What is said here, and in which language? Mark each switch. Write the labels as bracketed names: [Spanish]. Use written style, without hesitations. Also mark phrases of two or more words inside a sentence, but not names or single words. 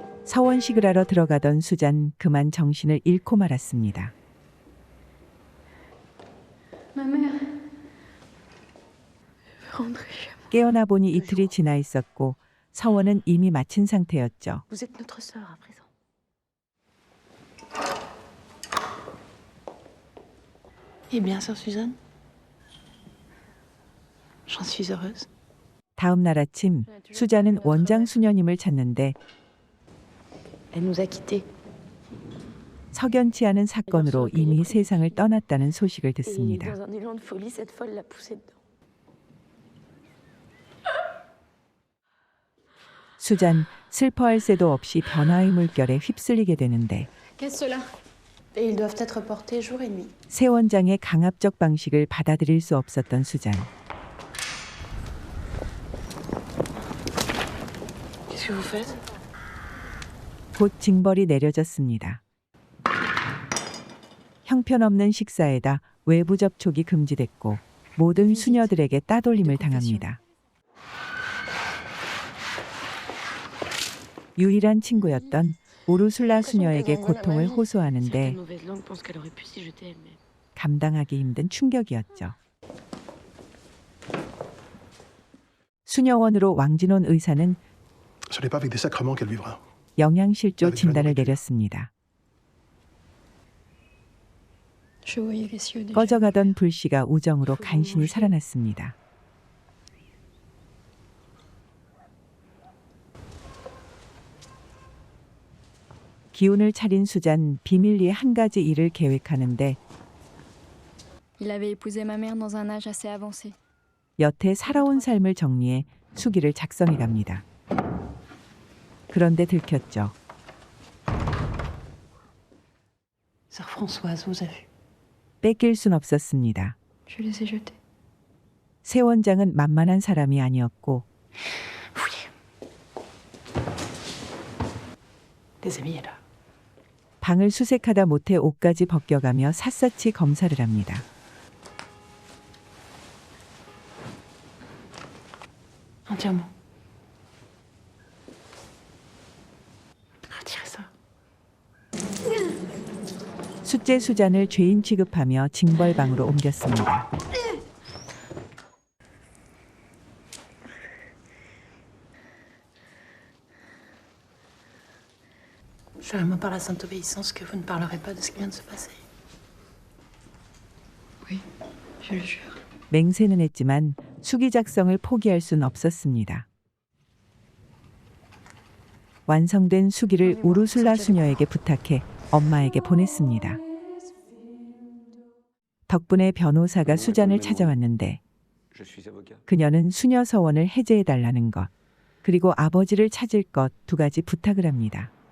[Korean] 서원식을 하러 들어가던 수잔 그만 정신을 잃고 말았습니다. [French] Ma mère. Je veux rentrer chez moi. [Korean] 깨어나 보니 이틀이 지나 있었고 서원은 이미 마친 상태였죠. [French] Vous êtes notre sœur à présent. Et bien, sœur Suzanne? J'en suis heureuse. [Korean] 다음 날 아침 수잔은 원장 수녀님을 찾는데 [French] Elle nous a quittés. [Korean] 석연치 않은 사건으로 이미 세상을 떠났다는 소식을 [French] Et [Korean] 듣습니다. [French] dans un élan de folie, cette folle l'a poussée dedans. [Korean] 수잔 슬퍼할 새도 없이 변화의 물결에 휩쓸리게 되는데 [French] Qu'est-ce cela? Et ils doivent être portés jour et nuit. [Korean] 새 원장의 강압적 방식을 받아들일 수 없었던 수잔. [French] Qu'est-ce que vous faites? [Korean] 곧 징벌이 내려졌습니다. 형편없는 식사에다 외부 접촉이 금지됐고 모든 수녀들에게 따돌림을 당합니다. 유일한 친구였던 우르술라 수녀에게 고통을 호소하는데 [French] Certaines mauvaises langues pensent qu'elle aurait pu s'y jeter elle-même. [Korean] 감당하기 힘든 충격이었죠. 수녀원으로 왕진원 의사는 [French] Ce n'est pas avec des sacrements qu'elle vivra. [Korean] 영양실조 진단을 내렸습니다. [French] Je voyais les cieux déjà. [Korean] 꺼져가던 불씨가 우정으로 간신히 살아났습니다. 기운을 차린 수잔 비밀리에 한 가지 일을 계획하는데 [French] Il avait épousé ma mère dans un âge assez avancé. [Korean] 여태 살아온 삶을 정리해 수기를 작성해 갑니다. 그런데 들켰죠. [French] Sœur Françoise vous a vu. [Korean] 뺏길 순 없었습니다. [French] Je les ai jetés. [Korean] 새 원장은 만만한 사람이 아니었고 [French] Déshabillez-la. [Korean] 방을 수색하다 못해 옷까지 벗겨가며 샅샅이 검사를 합니다. [French] Entièrement. Retirez ça. [Korean] 숫제 수잔을 죄인 취급하며 징벌방으로 옮겼습니다. [French] Jurez-moi par la sainte obéissance que vous ne parlerez pas de ce qui vient de se passer. Oui, je le jure. [Korean] 맹세는 했지만 수기 작성을 포기할 순 없었습니다. 완성된 수기를 우르술라 수녀에게 부탁해 엄마에게 보냈습니다. 덕분에 변호사가 수잔을 찾아왔는데 그녀는 수녀 서원을 해제해달라는 것, 그리고 아버지를 찾을 것 두 가지 부탁을 합니다.